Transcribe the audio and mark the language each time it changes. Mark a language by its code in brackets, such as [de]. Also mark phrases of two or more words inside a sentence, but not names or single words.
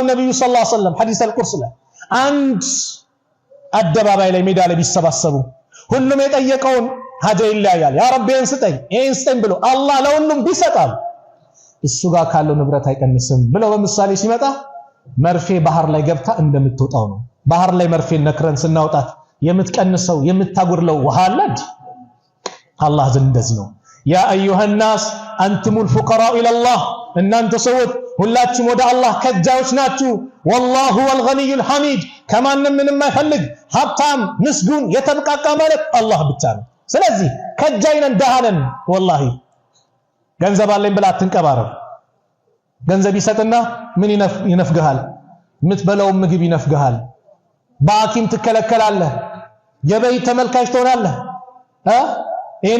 [am] ነብዩ [ar] صلى الله عليه وسلم حديث القدسي [am] ላይ አንድ አደባባይ ላይ ሜዳ ላይ ቢሰባሰቡ ሁሉም የጠየቀውን ሀጃ ይለያያል። [ar] يا رب [am] ይሄን ስጠኝ ይሄን ስጠኝ ብሎ አላህ ለሁሉም ቢሰጣል እሱ ጋር ካለው ንብረት አይቀንስም ብለው በምሳሌ ሲመጣ መርፌ ባህር ላይ ገብታ እንደምትወጣው ነው። ባህር ላይ መርፌ ነክረን ስናወጣት የምትቀንሰው የምታጎድለው ውሃ አለ አላህ ዘንድ እንደዚህ ነው [ar] يا أيها الناس أنتم الفقراء إلى الله [am] እናንተ ሰዎች ሁላችሁም ወደ አላህ ከጃዎች ናችሁ [ar] والله والغني الحميد [am] ከማንም ምንም አይፈልግ ሀብታም ምስጉን የተብቃቃ ማለት አላህ ብቻ ነው ስለዚህ ከጃይነን ደሃነን والله ገንዘብ አለኝ ብላ አትንቀባረር ገንዘብ ይሰጥና ምን ይነፍግሃል የምትበላው ምግብ ይነፍግሃል ባኪም ትከለከላለህ የበይ ተመልካች ትሆናለህ ይሄን